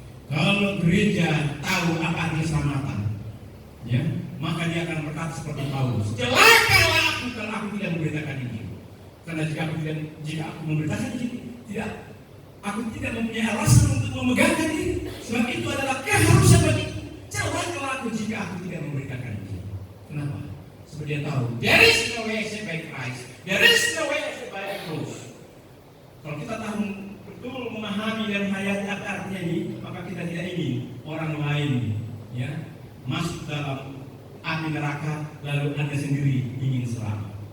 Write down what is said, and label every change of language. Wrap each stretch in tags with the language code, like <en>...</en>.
<id>Kalau gereja tahu apa arti keselamatan, ya, maka dia akan berkata seperti Paulus, celakalah aku kalau aku tidak memberitakan Injil. Karena jika aku memberitakan Injil, aku tidak mempunyai alasan untuk memegangkan diri. Sebab itu adalah keharusan bagiku. Celakalah aku jika aku tidak memberitakan Injil. Kenapa? Sebab dia tahu,</id> <en>there is no way except by Christ. There is no way except by the cross.</en> <id>Kalau kita tahu betul memahami dan hayati apa artinya ini, maka kita tidak ingin orang lain ya masuk dalam api neraka lalu Anda sendiri ingin selamat.</id>